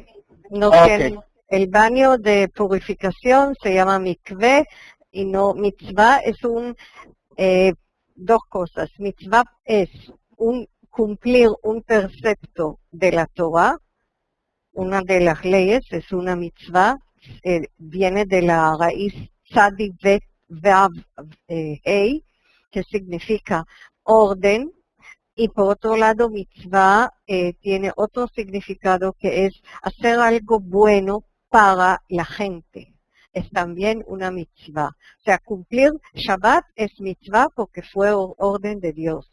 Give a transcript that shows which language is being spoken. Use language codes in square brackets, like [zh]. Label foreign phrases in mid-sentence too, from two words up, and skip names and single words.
[es] No tiene, el baño de purificación se llama mikveh, y no mitzvah. Es dos cosas. Mitzvah es cumplir un precepto de la Torah. Una de las leyes es una mitzvah, viene de la raíz tzadi vet vav hei, que significa orden, y por otro lado mitzvah tiene otro significado, que es hacer algo bueno para la gente. Es también una mitzvah. O sea, cumplir Shabbat es mitzvah porque fue orden de Dios.